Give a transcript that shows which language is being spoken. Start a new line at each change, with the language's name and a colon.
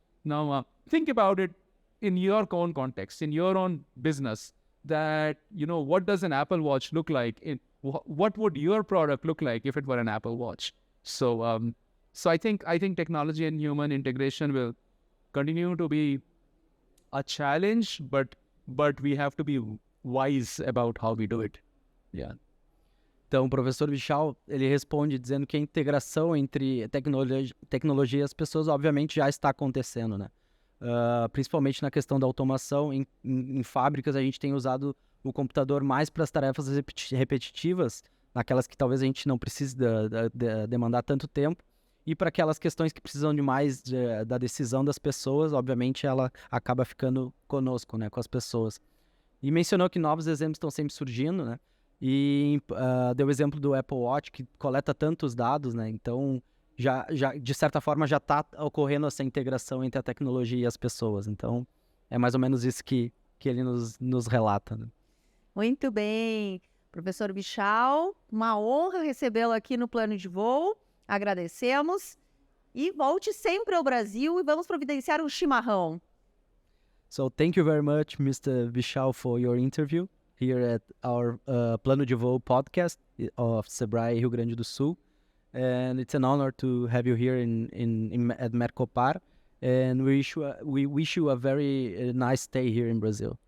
English: Now, think about it in your own context, in your own business, that, what does an Apple Watch look like? What would your product look like if it were an Apple Watch? So I think technology and human integration will continue to be a challenge, but we have to be wise about how we do it. Yeah.
Portuguese: Então, o professor Vishal, ele responde dizendo que a integração entre tecnologia e as pessoas, obviamente, já está acontecendo, né? Principalmente na questão da automação. Em fábricas, a gente tem usado o computador mais para as tarefas repetitivas, naquelas que talvez a gente não precise demandar tanto tempo, e para aquelas questões que precisam de mais da decisão das pessoas, obviamente, ela acaba ficando conosco, né? Com as pessoas. E mencionou que novos exemplos estão sempre surgindo, né? E deu o exemplo do Apple Watch, que coleta tantos dados, né? Então, já de certa forma, já está ocorrendo essa integração entre a tecnologia e as pessoas. Então, é mais ou menos isso que ele nos relata, né? Muito bem. Professor Vishal, uma honra recebê-lo aqui no Plano de Voo. Agradecemos. E volte sempre ao Brasil e vamos providenciar um chimarrão.
English: So thank you very much, Mr. Vishal, for your interview here at our Plano de Voo podcast of Sebrae Rio Grande do Sul. And it's an honor to have you here at Mercopar. And we wish you a very nice stay here in Brazil.